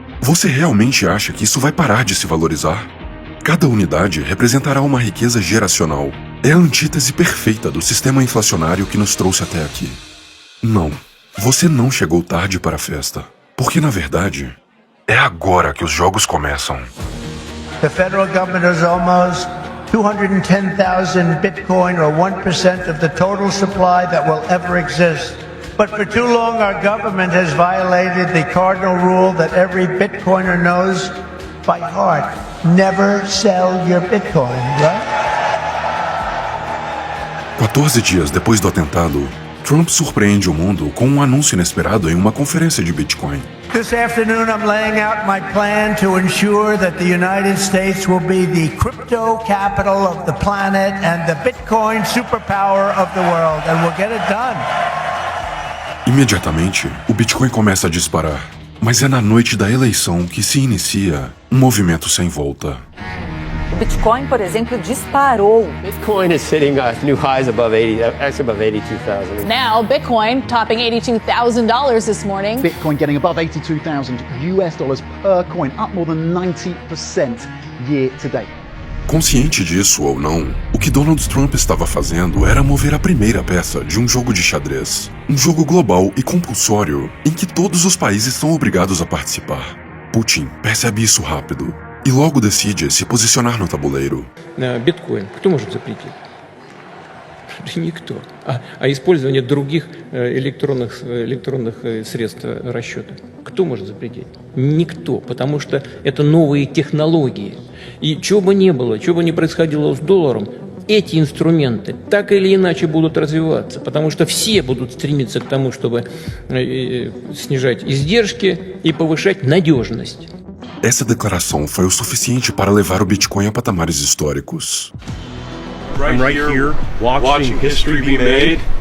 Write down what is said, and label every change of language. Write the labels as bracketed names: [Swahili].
[Portuguese] Você realmente acha que isso vai parar de se valorizar? Cada unidade representará uma riqueza geracional. É a antítese perfeita do sistema inflacionário que nos trouxe até aqui. Não, você não chegou tarde para a festa. Porque, na verdade, é agora que os jogos começam. [English] The federal government has almost 210,000 Bitcoin, or 1% of the total supply that will ever exist. But for too long, our government has violated the cardinal rule that every Bitcoiner knows by heart. Never sell your Bitcoin, right? [Portuguese] 14 dias depois do atentado, Trump surpreende o mundo com um anúncio inesperado em uma conferência de Bitcoin. [English] This afternoon, I'm laying out my plan to ensure that the United States will be the crypto capital of the planet and the Bitcoin superpower of the world, and we'll get it done. [Portuguese] Imediatamente, o Bitcoin começa a disparar. Mas é na noite da eleição que se inicia um movimento sem volta. O Bitcoin, por exemplo, disparou. [English] Bitcoin is hitting new highs above 82,000. Now, Bitcoin topping $82,000 this morning. Bitcoin getting above 82,000 US dollars per coin, up more than 90% year to date. [Portuguese] Consciente disso ou não, o que Donald Trump estava fazendo era mover a primeira peça de um jogo de xadrez. Um jogo global e compulsório em que todos os países são obrigados a participar. Putin percebe isso rápido e logo decide se posicionar no tabuleiro. [Russian] Биткоин кто может запретить? Никто. А использование других электронных средств расчета кто может запретить? Никто, потому что это новые технологии. И чего бы ни было, чего бы ни происходило с долларом, эти инструменты так или иначе будут развиваться, потому что все будут стремиться к тому, чтобы снижать издержки и повышать надежность. [Portuguese] Essa declaração foi o suficiente para levar o Bitcoin a patamares históricos. [English] I'm right here watching history be made.